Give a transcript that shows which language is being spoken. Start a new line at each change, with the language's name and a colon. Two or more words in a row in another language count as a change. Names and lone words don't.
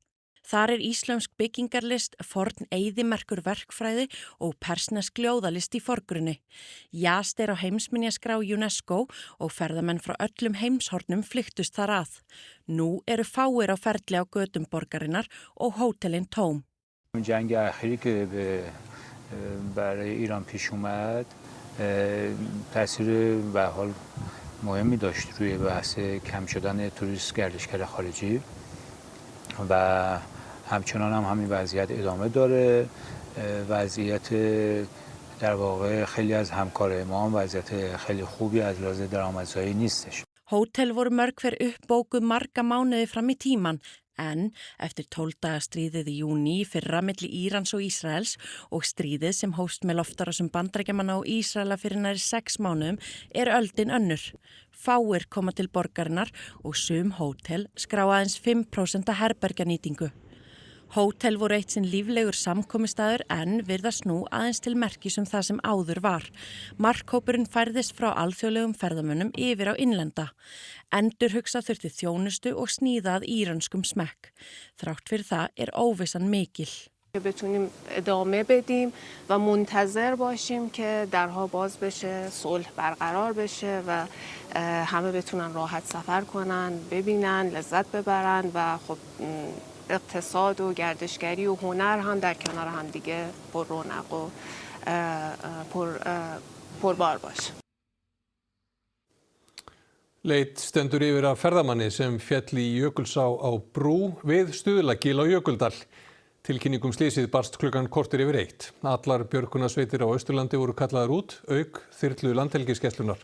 Icelandic: Þar íslömsk byggingarlist, forn eyðimerkur verkfræði og persnesk ljóðalist í forgrunni. Yazd á heimsminjaskrá UNESCO og ferðamenn frá öllum heimshornum flykktust þar að. Nú eru fáir á ferli á götum borgarinnar og hótelin tóm.
Persian: جنگ اخیری که برای ایران پیش اومد تاثیر به حال مهمی داشت روی بحث کم شدن توریست گردشگر خارجی و همچنان هم همین وضعیت ادامه داره. وضعیت در واقع خیلی از همکارای ما هم وضعیت خیلی خوبی از لحاظ درآمدزایی نیستش.
Icelandic: Hótel voru mörg hver uppbókuð marga mánuði fram í tíman en eftir 12 daga stríðið í júní í fyrra milli Írans og Ísraels og stríðið sem hófst með loftárásum Bandaríkjamanna og Ísraela fyrir nærri 6 mánuðum öldin önnur. Fáir koma til borgarinnar og sum hótel skrá aðeins 5% herbergjanýtingu. Hótel voru eitt sinn líflegur samkomustaður en virðast nú aðeins til merkis það sem áður var. Markhópurinn færðist frá alþjóðlegum ferðamönnum yfir á innlenda. Endurhugsa þurfti þjónustu og sníða að íranskum smekk. Þrátt fyrir það óvissan mikil.
Persian: بتونیم ادامه بدیم و منتظر باشیم که درها باز بشه، صلح برقرار بشه و همه بتونن راحت سفر کنن، ببینن، لذت ببرن و خب اقتصاد و گردشگری و هنر هم در کنار هم دیگه پر رونق و پربار باشه.
Icelandic: Leit stendur yfir af ferðamanni sem féll í Jökulsá á brú við Stuðlagil á Jökuldal. Tilkynningum slysið barst klukkan korter yfir 1. Allar björgunarsveitir á Austurlandi voru kallaðar út, auk þyrlu landhelgisgæslunnar.